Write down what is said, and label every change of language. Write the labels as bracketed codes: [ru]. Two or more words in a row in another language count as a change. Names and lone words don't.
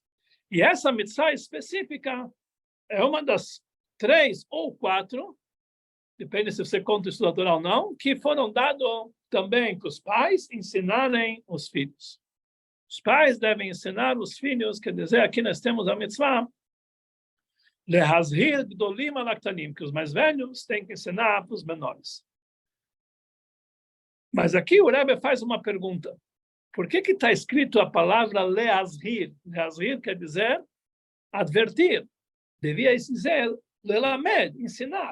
[pt] E essa mitzvah específica é uma das 3 ou 4, depende se você conta o estudo da Torá ou não, que foram dados também para os pais ensinarem os filhos. Os pais devem ensinar os filhos, quer dizer, aqui nós temos a mitzvah, [he] להזהיר גדולים על הקטנים, [pt] que os mais velhos têm que ensinar para os menores. Mas aqui o Rebbe faz uma pergunta. Por que está escrito a palavra leazhir? Leazhir quer dizer advertir. Devia dizer lelamed, ensinar.